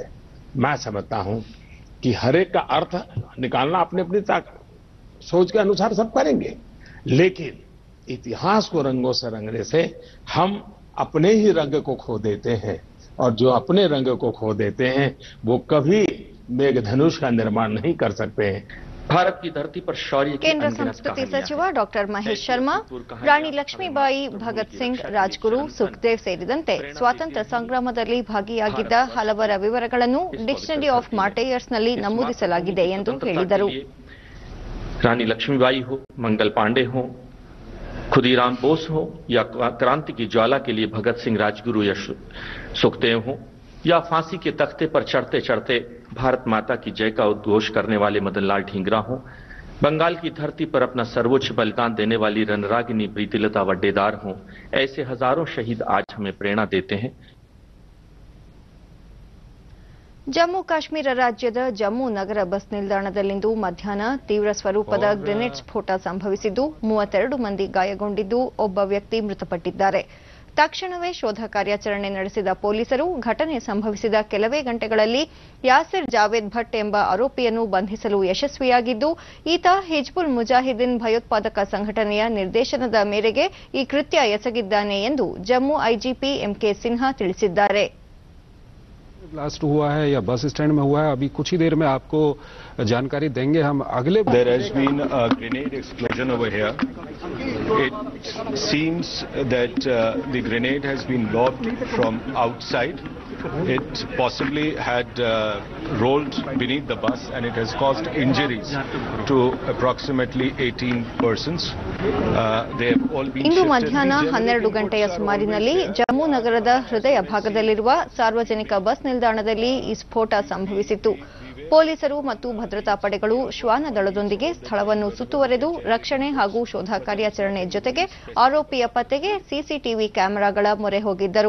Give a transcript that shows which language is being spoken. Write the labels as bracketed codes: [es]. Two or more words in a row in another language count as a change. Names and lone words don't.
[hi] मैं समझता हूं कि हर एक का अर्थ निकालना अपनी अपनी सोच के अनुसार सब करेंगे, लेकिन इतिहास को रंगों से रंगने से हम अपने ही रंग को खो देते हैं और जो अपने रंग को खो देते हैं वो कभी मेघधनुष का निर्माण नहीं कर सकते हैं। भारत की धरती पर शौर्य की [kn] ಕೇಂದ್ರ ಸಂಸ್ಕೃತಿ ಸಚಿವ ಡಾಕ್ಟರ್ ಮಹೇಶ್ ಶರ್ಮಾ, ರಾಣಿ ಲಕ್ಷ್ಮೀಬಾಯಿ, ಭಗತ್ ಸಿಂಗ್, ರಾಜ್ಗುರು, ಸುಖದೇವ್ ಸೇರಿದಂತೆ ಸ್ವಾತಂತ್ರ್ಯ ಸಂಗ್ರಾಮದಲ್ಲಿ ಭಾಗಿಯಾಗಿದ್ದ ಹಲವರ ವಿವರಗಳನ್ನು ಡಿಕ್ಷನರಿ ಆಫ್ ಮಾರ್ಟೈಯರ್ಸ್ನಲ್ಲಿ ನಮೂದಿಸಲಾಗಿದೆ ಎಂದು ಹೇಳಿದರು. [hi] रानी लक्ष्मीबाई हो, मंगल पांडे हो, खुदीराम बोस हो या क्रांति की ज्वाला के लिए भगत सिंह, राजगुरु या सुखदेव हो, या फांसी के तख्ते पर चढ़ते चढ़ते भारत माता की जय का उद्घोष करने वाले मदनलाल ढींगरा हो, बंगाल की धरती पर अपना सर्वोच्च बलिदान देने वाली रणरागिनी प्रीतिलता वड्डेदार हो, ऐसे हजारों शहीद आज हमें प्रेरणा देते हैं। [kn] ಜಮ್ಮು ಕಾಶ್ಮೀರ ರಾಜ್ಯದ ಜಮ್ಮು ನಗರ ಬಸ್ ನಿಲ್ದಾಣದಲ್ಲಿಂದು ಮಧ್ಯಾಹ್ನ ತೀವ್ರ ಸ್ವರೂಪದ ಗ್ರೆನೇಡ್ ಸ್ಫೋಟ ಸಂಭವಿಸಿದ್ದು 32 ಮಂದಿ ಗಾಯಗೊಂಡಿದ್ದು ಒಬ್ಬ ವ್ಯಕ್ತಿ ಮೃತಪಟ್ಟಿದ್ದಾರೆ. ತಕ್ಷಣವೇ ಶೋಧ ಕಾರ್ಯಾಚರಣೆ ನಡೆಸಿದ ಪೊಲೀಸರು ಘಟನೆ ಸಂಭವಿಸಿದ ಕೆಲವೇ ಗಂಟೆಗಳಲ್ಲಿ ಯಾಸಿರ್ ಜಾವೇದ್ ಭಟ್ ಎಂಬ ಆರೋಪಿಯನ್ನು ಬಂಧಿಸಲು ಯಶಸ್ವಿಯಾಗಿದ್ದು, ಈತ ಹಿಜ್ಬುಲ್ ಮುಜಾಹಿದೀನ್ ಭಯೋತ್ಪಾದಕ ಸಂಘಟನೆಯ ನಿರ್ದೇಶನದ ಮೇರೆಗೆ ಈ ಕೃತ್ಯ ಎಸಗಿದ್ದಾನೆ ಎಂದು ಜಮ್ಮು ಐಜಿಪಿ ಎಂಕೆ ಸಿನ್ಹಾ ತಿಳಿಸಿದ್ದಾರೆ. [hi] ब्लास्ट हुआ है या बस स्टैंड में हुआ है, अभी कुछ ही देर में आपको जानकारी देंगे हम अगले. [en] There has been a grenade explosion over here. It seems that the grenade has been lobbed from outside. It possibly had rolled beneath the bus and it has caused injuries to approximately 18 persons. They have all been [kn] ಇಂದು ಮಧ್ಯಾಹ್ನ 12 ಗಂಟೆಯ ಸುಮಾರಿನಲ್ಲಿ ಜಮ್ಮು ನಗರದ ಹೃದಯ ಭಾಗದಲ್ಲಿರುವ ಸಾರ್ವಜನಿಕ ಬಸ್ ನಿಲ್ದಾಣದಲ್ಲಿ ಈ ಸ್ಫೋಟ ಸಂಭವಿಸಿತು. ಪೊಲೀಸರು ಮತ್ತು ಭದ್ರತಾ ಪಡೆಗಳು ಶ್ವಾನದಳದೊಂದಿಗೆ ಸ್ಥಳವನ್ನು ಸುತ್ತುವರೆದು ರಕ್ಷಣೆ ಹಾಗೂ ಶೋಧ ಕಾರ್ಯಾಚರಣೆ ಜೊತೆಗೆ ಆರೋಪಿಯ ಪತ್ತೆಗೆ ಸಿಸಿಟಿವಿ ಕ್ಯಾಮೆರಾಗಳ ಮೊರೆ ಹೋಗಿದ್ದರು.